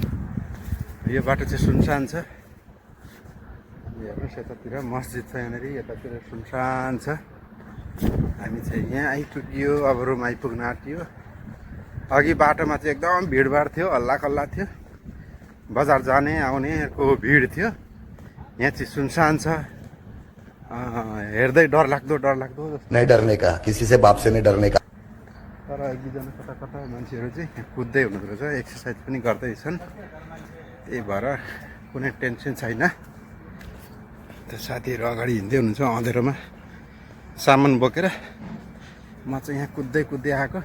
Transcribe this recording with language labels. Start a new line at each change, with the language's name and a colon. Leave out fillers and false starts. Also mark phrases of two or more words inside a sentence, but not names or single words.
Nepali: यो बाटो चाहिँ सुनसान छ हेर्नुहोस् यतातिर मस्जिद छ यहाँनिर यतातिर सुनसान छ हामी चाहिँ यहाँ आइपुग्यो अब रुम आइपुग्न आँट्यो अघि बाटोमा चाहिँ एकदम भिडभाड थियो हल्ला कल्ला थियो बजार जाने आउनेको भिड थियो यहाँ चाहिँ सुनसान छ हेर्दै डर लाग्दो जस्तो।
Hindi: नहीं डरने का, किसी से बाप से नहीं डरने का।
Nepali: तर एक दुईजना कता कता मान्छेहरू चाहिँ कुद्दै हुनुहुँदो रहेछ, एक्सर्साइज पनि गर्दैछन्। त्यही भएर कुनै टेन्सन छैन। त्यो साथीहरू अगाडि हिँड्दै हुनुहुन्छ अँधेरोमा सामान बोकेर। म चाहिँ यहाँ कुद्दै आएको।